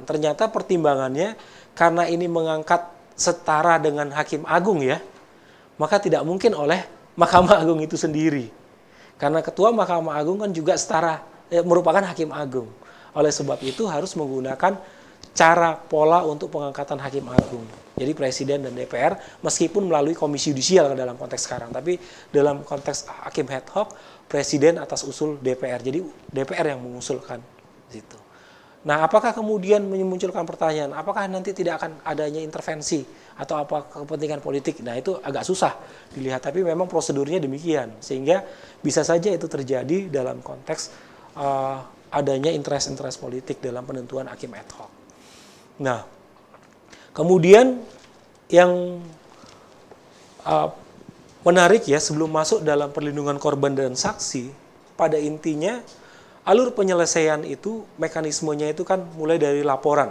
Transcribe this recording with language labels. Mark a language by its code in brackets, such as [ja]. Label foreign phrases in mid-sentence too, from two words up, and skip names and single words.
[id] Ternyata pertimbangannya, karena ini mengangkat setara dengan Hakim Agung ya, maka tidak mungkin oleh Mahkamah Agung itu sendiri. Karena Ketua Mahkamah Agung kan juga setara, merupakan Hakim Agung. Oleh sebab itu harus menggunakan cara pola untuk pengangkatan Hakim Agung. Jadi Presiden dan DPR, meskipun melalui Komisi Yudisial dalam konteks sekarang, tapi dalam konteks Hakim [la] ad hoc, [id] Presiden atas usul DPR. Jadi DPR yang mengusulkan gitu. Nah, apakah kemudian memunculkan pertanyaan, apakah nanti tidak akan adanya intervensi atau apa kepentingan politik? Nah, itu agak susah dilihat, tapi memang prosedurnya demikian. Sehingga bisa saja itu terjadi dalam konteks adanya interest-interest politik dalam penentuan hakim [la] ad hoc. [id] Nah, kemudian yang menarik ya, sebelum masuk dalam perlindungan korban dan saksi, pada intinya alur penyelesaian itu, mekanismenya itu kan mulai dari laporan.